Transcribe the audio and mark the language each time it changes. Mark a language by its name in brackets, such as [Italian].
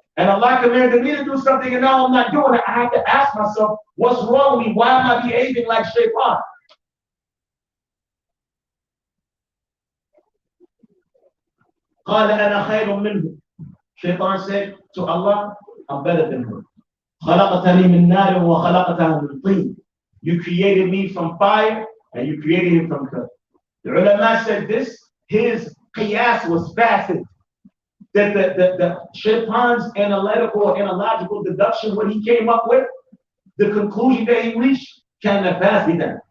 [English] And Allah commanded me to do something and now I'm not doing it. I have to ask myself, what's wrong with me? Why am I behaving like Shaytaan? [Arabic] قال أنا خير منه. [English] Shaytaan said to Allah, I'm better than her. [Arabic] خلقتني من نار وخلقتها من طين. [English] You created me from fire and you created him from clay. The ulama said this, his qiyas was fasid. That the Shaytaan's analogical deduction, what he came up with, the conclusion that he reached, [Arabic] kana fasidan.